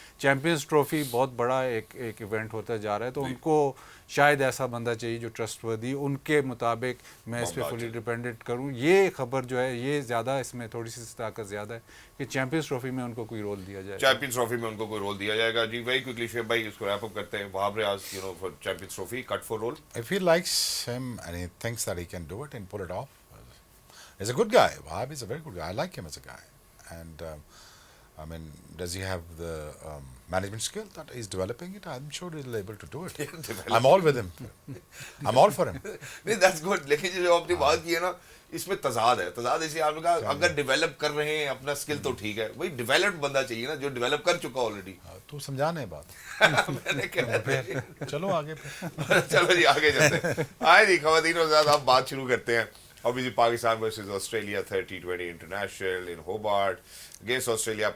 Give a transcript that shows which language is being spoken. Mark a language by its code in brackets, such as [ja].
[ur] Champions trophy بہت بڑا ایک ایونٹ ہوتا جا رہا ہے, تو ان کو شاید ایسا بندہ چاہیے جو ٹرسٹ وردی, ان کے مطابق میں اس پہ [en] fully dependent [ur] کروں. یہ خبر جو ہے یہ زیادہ اس میں تھوڑی سی طاقت زیادہ ہے کہ چیمپئنز ٹرافی میں ان کو کوئی رول دیا جائے. چیمپئنز ٹرافی میں ان کو کوئی رول دیا جائے گا. جی [en] very quickly [ur] شعیب بھائی اس کو ریپ اپ کرتے ہیں. [en] Wahab Riaz for Champions Trophy cut for role. If he likes him and he thinks that he can do it and pull it off, he's a good guy. Wahab is a very good guy. I like him as a guy. And I mean, does he have the management skill that he's developing it? I'm sure he'll be able to do it. I'm all with him. I'm all for him. [ur] نہیں [en] that's good. [ur] لیکن جو آپ نے بات کی ہے نا, اس میں تضاد ہے. تضاد اسی آپ نے کہا اگر ڈیولپ کر رہے ہیں اپنا اسکل تو ٹھیک ہے, وہی ڈیولپڈ بندہ چاہیے نا جو ڈیولپ کر چکا آلریڈی. تو سمجھانا ہے بات. میں نے کہا چلو آگے. چلو جی آگے چلتے ہیں. آئے جی خواتین و حضرات, آپ بات شروع کرتے ہیں. [en] Obviously Pakistan versus Australia T20 international in Hobart against Australia.